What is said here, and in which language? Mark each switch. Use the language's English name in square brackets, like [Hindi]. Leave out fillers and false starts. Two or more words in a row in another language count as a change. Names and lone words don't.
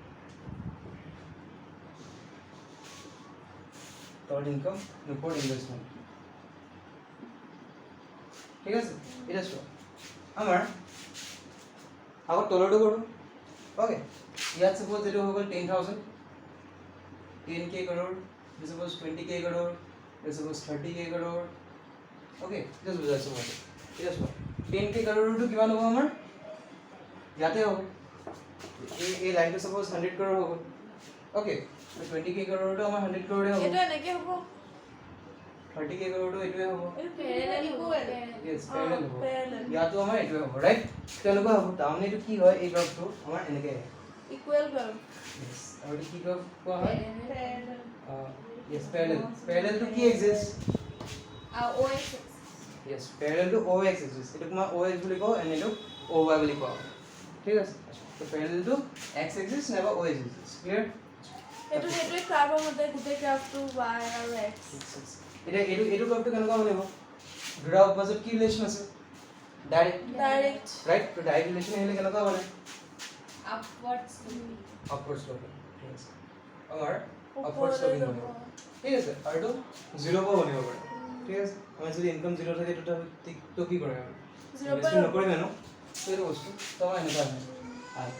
[Assamese] তলত ইনকাম ওপৰত ইনভেষ্টমেণ্ট ঠিক আছে এতিয়া চোৱা আমাৰ আগত তলৰটো কৰোঁ অ'কে ইয়াত ছাপ'জ এইটো হৈ গ'ল 10,000 [English] 10K crore suppose 20K crore suppose 30K crore okay just [Assamese] বুজাইছোঁ মই এতিয়া চোৱা 10K crore টো কিমান হ'ব আমাৰ ইয়াতে হ'ব এই লাইনটো ছাপ'জ 100 crore হ'ব অ'কে 20K crore টো আমাৰ 100 crore হ'ব এইটো এনেকৈ হ'ব 30K crore টো এইটোৱে হ'ব [English] parallel equal yes parallel হ'ব parallel [Assamese] ইয়াতো আমাৰ এইটোৱে হ'ব ৰাইট তেনেকুৱা হ'ব তাৰমানে এইটো কি হয় এই গ্ৰাফটো আমাৰ এনেকৈ আহে [English] equal curve [Assamese] yes আৰু এইটো কি গ্ৰাফ কোৱা হয় [English] parallel yes parallel to কি exist OX yes parallel to OX exist [Assamese] এইটো তোমাৰ OX বুলি কওঁ and এইটো OY বুলি কোৱা হয় ঠিক আছে তো [English] parallel to X exist [Assamese] নাইবা [English] OX exist clear [Assamese] এইটো সেইটোৱে কাৰ্ভৰ মতে গোটেই গ্ৰাফটো y আৰু x এতিয়া এইটো গ্ৰাফটো কেনেকুৱা বনিব গ্ৰাফ মাজত কি ৰিলেশ্যন আছে ডাইৰেক্ট ৰাইট তো [English] direct relation [Assamese] আহিলে কেনেকুৱা বনে [English] upward [Assamese] স্লোপিং ঠিক আছে আমাৰ [English] upward sloping [Assamese] বনিব ঠিক আছে আৰু এইটো 0 পৰা বনিব পাৰে ঠিক আছে আমাৰ যদি ইনকাম 0 থাকে তো কি কৰে আমি ইনভেষ্টমেণ্ট নকৰিম ন সেইটো বস্তু তো আমাৰ এনেকুৱা আহে